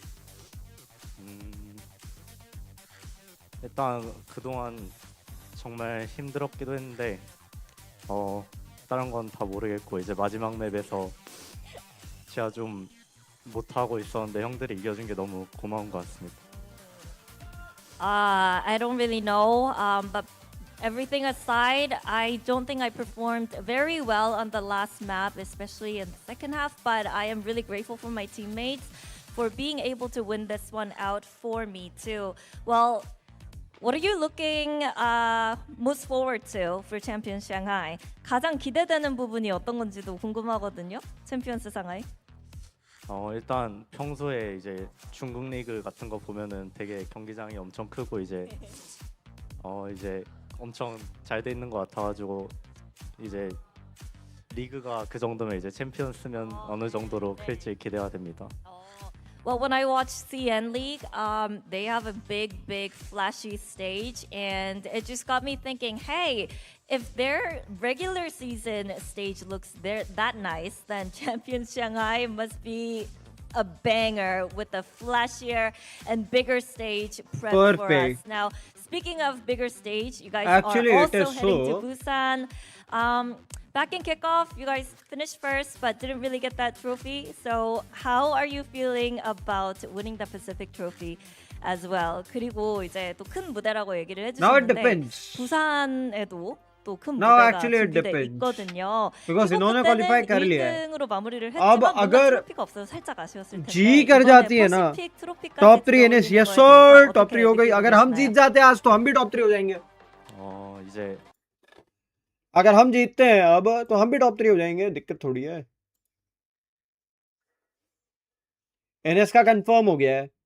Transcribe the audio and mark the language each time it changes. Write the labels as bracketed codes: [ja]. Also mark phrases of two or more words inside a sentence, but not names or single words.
[ko] 일단 그동안 정말 힘들었기도 했는데 다른 건 다 모르겠고 이제 마지막 맵에서 제가 좀 못하고 있었는데 형들이 이겨준 게 너무 고마운 것 같습니다. [en] I don't really know, but everything aside, I don't think I performed very well on the last map, especially in the second half, but I am really grateful for my teammates for being able to win this one out for me too. Well, what are you looking most forward to for Champions Shanghai? [ko] 가장 기대되는 부분이 어떤 건지도 궁금하거든요. 챔피언스 상하이. 일단 평소에 이제 중국 리그 같은 거 보면은 되게 경기장이 엄청 크고 이제 엄청 잘 돼 있는 것 같아가지고 이제 리그가 그 정도면 이제 챔피언스면 어느 정도로 클지 기대가 됩니다. [en] Well, when I watch CN League, they have a big, flashy stage, and it just got me thinking, hey, if their regular season stage looks that nice, then Champions Shanghai must be a banger with a flashier and bigger stage prep for us. Now, speaking of bigger stage, you guys are also heading to Busan. Back in kickoff, you guys finished first, but didn't really get that trophy. So how are you feeling about winning the Pacific Trophy as well? [ko] 그리고 이제 또 큰 무대라고 얘기를 해주셨는데 부산에도 또 큰 무대가 준비돼 있거든요. [hi] Because इन्होंने qualify कर लिया है. [ko] 1등으로 마무리를 했지만 뭔가 트로피가 없어서 살짝 아쉬웠을 텐데. [hi] जी कर जाती है ना. टॉप 3 NS [en] yes sir. [hi] टॉप 3 हो गई. अगर हम जीत जाते हैं आज तो हम भी टॉप 3 हो जाएंगे. [ko] 이제 [hi] अगर हम जीतते हैं अब तो हम भी टॉप 3 हो जाएंगे. दिक्कत थोड़ी है. NS का कंफर्म हो गया है.